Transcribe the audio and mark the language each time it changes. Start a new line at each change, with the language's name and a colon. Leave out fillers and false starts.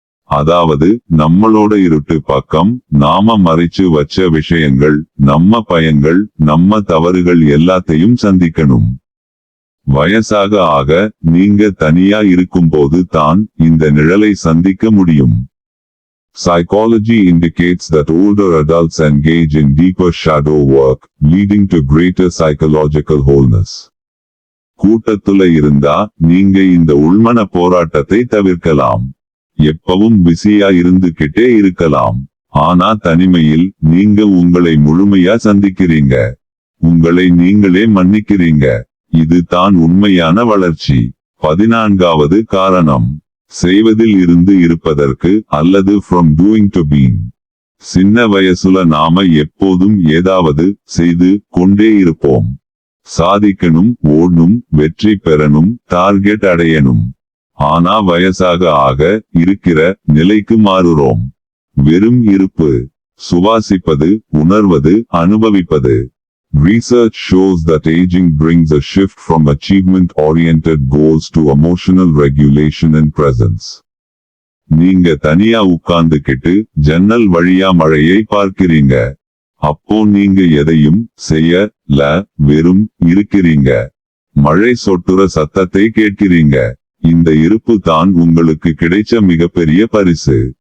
Tamil: அதாவது நம்மளோட இருட்டு பக்கம், நாம மறைச்சு வச்ச விஷயங்கள், நம்ம பயங்கள், நம்ம தவறுகள் எல்லாத்தையும் சந்திக்கணும். வயசாக ஆக நீங்க தனியா இருக்கும்போது தான் இந்த நிழலை சந்திக்க முடியும்.
English: Psychology indicates that older adults engage in deeper shadow work, leading to greater psychological wholeness.
Tamil: கூட்டத்துல இருந்தா நீங்க இந்த உள்மன போராட்டத்தை தவிர்க்கலாம். எப்பவும் பிஸியா இருந்துகிட்டே இருக்கலாம். ஆனா தனிமையில் நீங்க உங்களை முழுமையா சந்திக்கிறீங்க. உங்களை நீங்களே மன்னிக்கிறீங்க. இது தான் உண்மையான வளர்ச்சி. 14வது காரணம், செய்வதில் இருந்து இருப்பதற்கு அல்லது
English: from doing to being.
Tamil: சின்ன வயசுல நாம எப்போதும் ஏதாவது செய்து கொண்டே இருப்போம். சாதிக்கணும், ஓடணும், வெற்றி பெறணும், டார்கெட் அடையணும். ஆனா வயசாக ஆக இருக்கிற நிலைக்கு மாறுறோம். வெறும் இருப்பு, சுவாசிப்பது, உணர்வது, அனுபவிப்பது.
English: Research shows that aging brings a shift from achievement-oriented goals to emotional regulation and presence.
Tamil: நீங்க தனியா உட்கார்ந்துகிட்டு ஜன்னல் வழியா மழையை பார்க்கிறீங்க. அப்போ நீங்க எதையும் செய்யல, வெறும் இருக்கிறீங்க. மழை சொட்டுற சத்தத்தை கேட்கிறீங்க. இந்த இருப்பு தான் உங்களுக்கு கிடைச்ச மிகப்பெரிய பரிசு.